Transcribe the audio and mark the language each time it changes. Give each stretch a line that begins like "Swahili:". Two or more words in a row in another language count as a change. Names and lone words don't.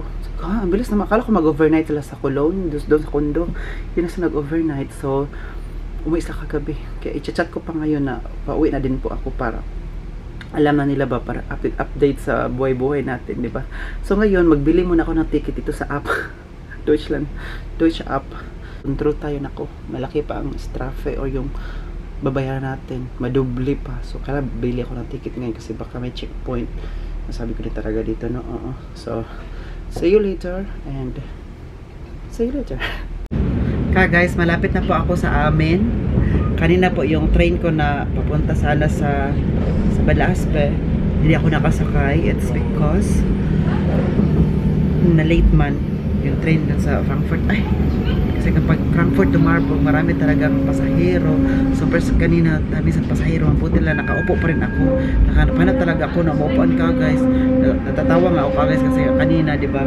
Filipino: So, ang bilis naman, akala ko mag-overnight sila sa Cologne, doon sa condo. Yun na sila nag-overnight. So umuwi sila kagabi. Kaya i-chat ko pa ngayon na pauwi na din po ako para alam na nila ba, para update sa buhay-buhay natin, di ba? So ngayon, magbili muna ako ng ticket dito sa app. Deutsche app. Control tayo, nako. Malaki pa ang strafe o yung babayaran natin. Madubli pa. So kaya bili ako ng ticket ngayon kasi baka may checkpoint. Nasabi ko din talaga dito, no?
English: So, see you later and see you later.
Filipino: Guys, malapit na po ako sa amin. Kanina po yung train ko na papunta sana sa Balaspe, hindi ako nakasakay.
English: It's because
Filipino: na late man yung train dun sa Frankfurt. Ay, kasi kapag Frankfurt to Marburg, marami talagang pasahero. So first kanina, dami sa pasahero. Ang puti lang, nakaupo pa rin ako. Nakahanap talaga ako na maupuan ka, guys. Natatawa nga ako, guys, kasi kanina, di ba?